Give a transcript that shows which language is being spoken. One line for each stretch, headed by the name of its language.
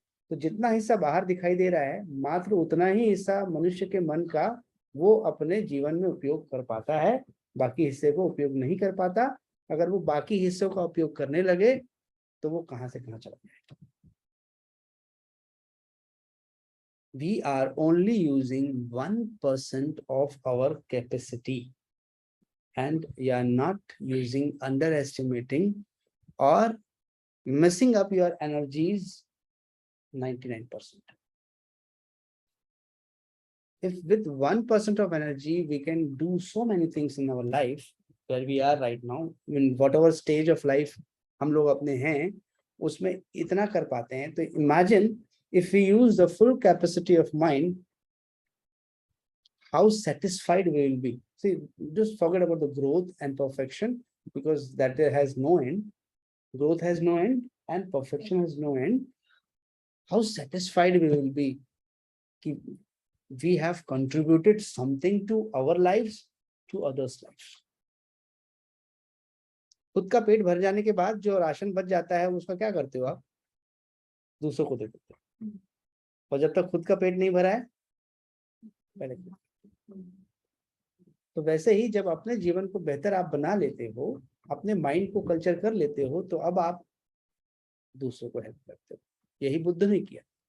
Hindi: तो जितना हिस्सा बाहर दिखाई दे रहा है, मात्र उतना ही हिस्सा मनुष्य के मन का वो अपने जीवन में उपयोग कर पाता है, बाकी हिस्से को उपयोग नहीं कर पाता। अगर वो बाकी हिस्सों का उपयोग करने लगे तो वो कहां से कहां चला जाएगा।
English: We are only using 1% of our capacity, and you are not using, underestimating or messing up your energies 99%. If with 1% of energy we can do so many things in our life, where we are right now, in whatever stage of life
Hindi: हम लोग अपने हैं उसमें इतना कर पाते हैं,
English: तो imagine if we use the full capacity of mind, how satisfied we will be. See, just forget about the growth and perfection, because that has no end. Growth has no end and perfection has no end. How satisfied we will be कि we have contributed something to our lives, to others' lives.
Hindi: खुद का पेट भर जाने के बाद जो ration बच जाता है उसका क्या करते हो आप? दूसरों को दे देते हो। और जब तक खुद का पेट नहीं भरा है पहले। तो वैसे ही जब अपने जीवन को बेहतर आप बना लेते हो, अपने माइंड को कल्चर कर लेते हो, तो अब आप दूसरों को हेल्प करते हो। यही बुद्ध ने किया।